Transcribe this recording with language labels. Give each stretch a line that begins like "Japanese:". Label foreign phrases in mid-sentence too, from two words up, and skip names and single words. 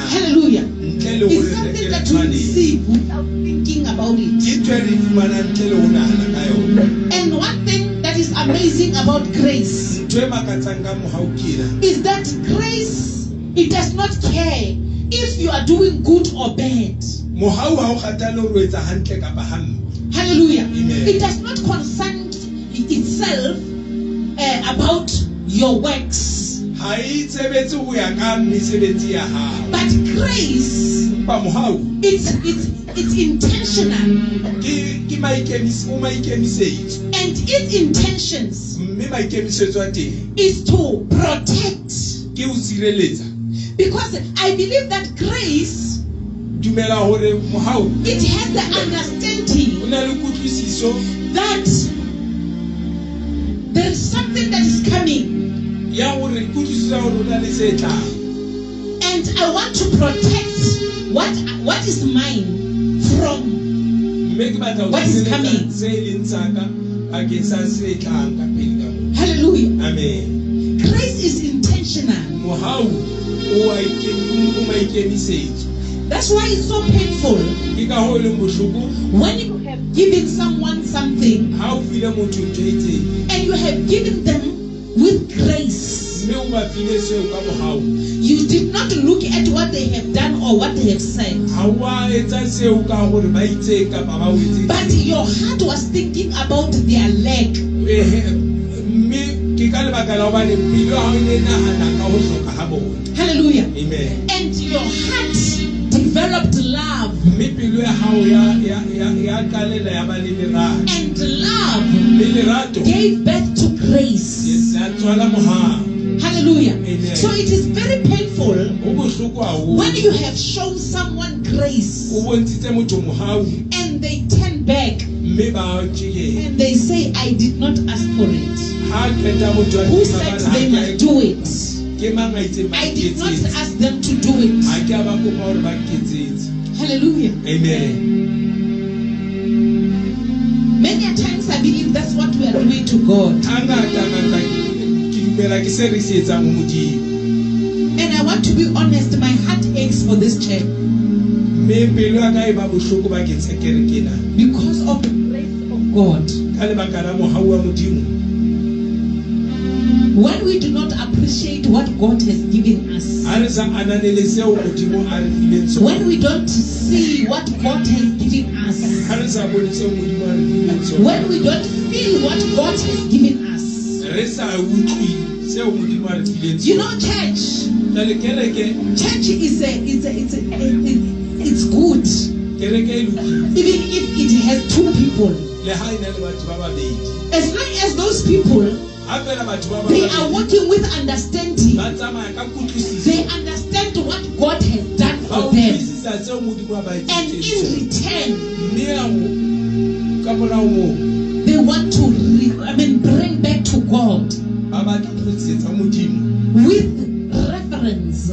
English: Hallelujah.
Southern Sotho: Ntle le
English: It's
Southern Sotho: hore re
English: something
Southern Sotho: ke
English: that we
Southern Sotho: tshwanetse.
English: receive without thinking about
Southern Sotho: Ke
English: it.
Southern Sotho: ntho e re fumanang ntle le ho nahana ka yona.
English: And one thing that is amazing about grace
Southern Sotho: Ntho e makatsang ka mohau ke ena.
English: is that grace, it does not care if you are doing good or bad.
Southern Sotho: Mohau ha o kgathale hore o etsa hantle kapa hampe.
English: Hallelujah. Amen. It does not concern itself about your works.
Southern Sotho: Ha e tsebetse ho ya ka mesebetsi ya hao.
English: But grace,
Southern Sotho: Empa mohau
English: it's intentional.
Southern Sotho: ke maikemisetso.
English: And its intentions
Southern Sotho: Mme maikemisetso a teng
English: is to protect.
Southern Sotho: ke ho sireletsa.
English: Because I believe that grace,
Southern Sotho: Dumela hore mohau
English: it has the understanding
Southern Sotho: o na le kutlwisiso
English: that there is something that is coming.
Southern Sotho: ya hore kutlwisiso hore o na le se tlang.
English: And I want to protect what is mine from.
Southern Sotho: Mme ke batla ho
English: What is
Southern Sotho: sireletsa
English: coming?
Southern Sotho: se leng sa ka bakeng sa se tlang ka pele ka moo.
English: Hallelujah. Amen. Grace is intentional.
Southern Sotho: Mohau o maikemisetso.
English: That's why it's so painful
Southern Sotho: Ke ka ho e leng bohloko
English: when you have given someone something
Southern Sotho: ha o file motho ntho e itseng.
English: and you have given them with grace.
Southern Sotho: Mme o ba file seo ka mohau.
English: You did not look at what they have done or what they have said,
Southern Sotho: Ha wa etsa seo ka hore ba itseng kapa ba o itseng.
English: but your heart was thinking about their leg.
Southern Sotho: Mme ke ka lebaka la hobane pelo ha o ne nahana ka ho hloka ha bona.
English: Hallelujah. Amen. And your heart developed love.
Southern Sotho: Mme pelo ya hao ya qalela ya ba le lerato.
English: And love
Southern Sotho: Le lerato
English: gave birth to grace.
Southern Sotho: ya tswala mohau.
English: Hallelujah. Amen. So it is very painful
Southern Sotho: Ho bohloko haholo.
English: when you have shown someone grace
Southern Sotho: O bontshitse motho mohau
English: and they turn back
Southern Sotho: mme ba o tjekela.
English: and they say, I did not ask for it.
Southern Sotho: Ha qeta motho a
English: Who
Southern Sotho: tima
English: said
Southern Sotho: ba
English: they
Southern Sotho: ha
English: must do it?
Southern Sotho: ke mang a itseng ba
English: I did not
Southern Sotho: nketsetse.
English: ask them to do it.
Southern Sotho: Ha ke a ba kopa hore ba nketsetse.
English: Hallelujah. Amen. Many a times I believe that's what we are doing to God.
Southern Sotho: Hangata ke dumela ke se re se etsang ho Modimo.
English: And I want to be honest, my heart aches for this church
Southern Sotho: Mme pelo ya ka e ba bohloko bakeng sa kereke ena.
English: because of the grace of God.
Southern Sotho: Ka lebaka la mohau wa Modimo.
English: When we do not appreciate what God has given us,
Southern Sotho: Ha re sa ananele seo Modimo a re fileng sona.
English: when we don't see what God has given us,
Southern Sotho: Ha re sa bone seo Modimo a re fileng sona.
English: when we don't feel what God has given us,
Southern Sotho: Re sa utlwi seo Modimo a re fileng
English: you
Southern Sotho: sona.
English: know, church
Southern Sotho: Jwale
English: it's good,
Southern Sotho: kereke e lokile.
English: even if it has two people,
Southern Sotho: Le ha ena le batho ba babedi.
English: as long as those people,
Southern Sotho: Ha fela batho ba
English: they are
Southern Sotho: babedi
English: working with understanding.
Southern Sotho: ba tsamaya ka kutlwisiso.
English: They understand what God has done
Southern Sotho: Ba
English: for them.
Southern Sotho: utlwisisa
English: And in return, they want to bring back to God with reverence.